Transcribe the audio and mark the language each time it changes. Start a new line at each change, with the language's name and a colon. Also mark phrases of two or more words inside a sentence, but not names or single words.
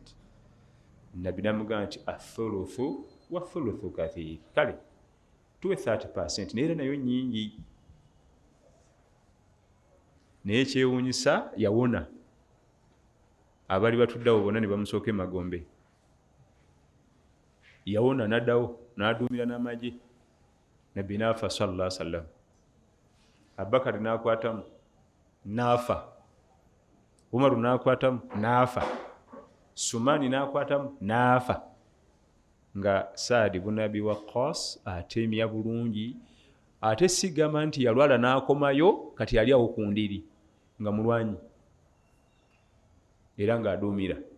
Ganda: Nabbi namuga nti
Arabic: الثلث والثلث كثير,
Ganda: kale tuwe 30%, naye nayo nyingi. Naye kyewuunyisa yawona, abali batuddawo bonna ne bamusooka emagombe. Yawona n'addawo n'aduumira n'amagye. Nabbi n'afa
Arabic: صلى الله عليه وسلم.
Ganda: Abubakar n'akwatamu n'afa, Umaru n'akwatamu n'afa, Sumaani n'akwatamu n'afa, nga Saad ibn Abi Waqqas atemya bulungi, ate sigamba nti yalwala n'akomayo, kati yali awo ku ndiri nga mulwanyi era ng'aduumira.